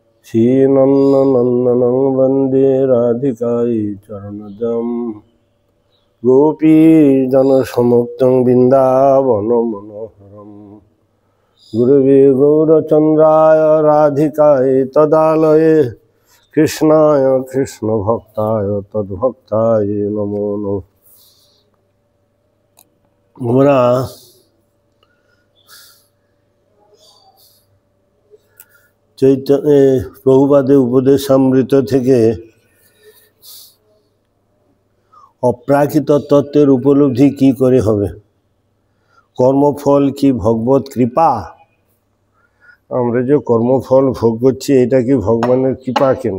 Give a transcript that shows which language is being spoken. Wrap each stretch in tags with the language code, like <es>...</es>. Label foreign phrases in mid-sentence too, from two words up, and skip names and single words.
<sa>श्रीनन्दनन्दनं वन्दे राधिकायै चरणजं गोपीजनसमुक्तं बिन्दावनमनोहरं गुरवे गौरचन्द्राय राधिकायै तदालये कृष्णाय कृष्णभक्ताय तद्भक्ताय नमो नमः।</sa> <bn>আমরা প্রভুপাদের উপদেশামৃত থেকে অপ্রাকৃত তত্ত্বের উপলব্ধি কি করে হবে, কর্মফল কি ভগবত কৃপা, আমরা যে কর্মফল ভোগ করছি এটা কি ভগবানের কৃপা কিনা।</bn>